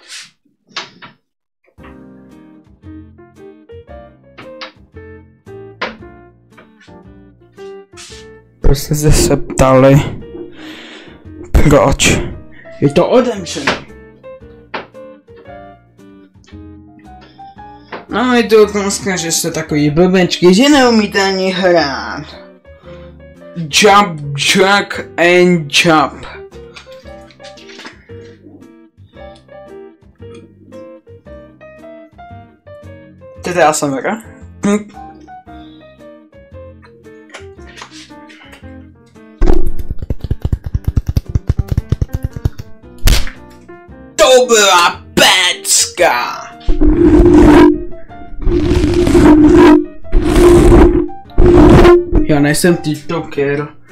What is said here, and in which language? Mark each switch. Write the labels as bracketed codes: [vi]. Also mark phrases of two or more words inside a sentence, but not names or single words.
[cs] Prostě jste se ptali, proč je to odemčené. No, je to otázka, že jste takový blbečky, že neumíte ani hrát. [en] Jump, jack and jump. [cs] To je ASMR. To byla pecka. Já nejsem tiktoker.